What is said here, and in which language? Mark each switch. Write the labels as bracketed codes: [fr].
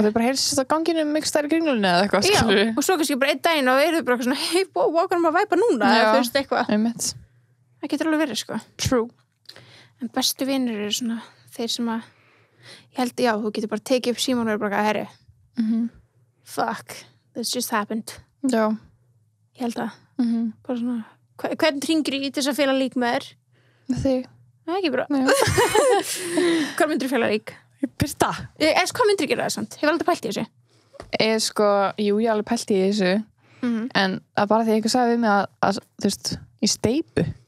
[is] Og þau bara heyrst þetta ganginu mjög stærri kringlunni eða eitthvað, skilur. Já, og svo kannski bara einn daginn og eru bara svona, hei, hvað maður væpa núna, þú veist, eitthvað. Það getur alveg verið, sko. [en] True. [is] En bestu vinir eru svona þeir sem að ég held, já, þú getur bara tekið upp símann og er bara herri. [en] Fuck, this just happened. [is] Já. Ég held að. Bara svona, hvern hringir í þess að fela lík með þér? Með þig. Það er ekki bra. Hvað myndir þú fela lík? Birta. Hvað myndir þú gera það samt? Hefur aldrei pælt í þessu? Sko, jú, ég alveg pælt í þessu. En að bara því eitthvað sagði við mig að þú veist, í steypu.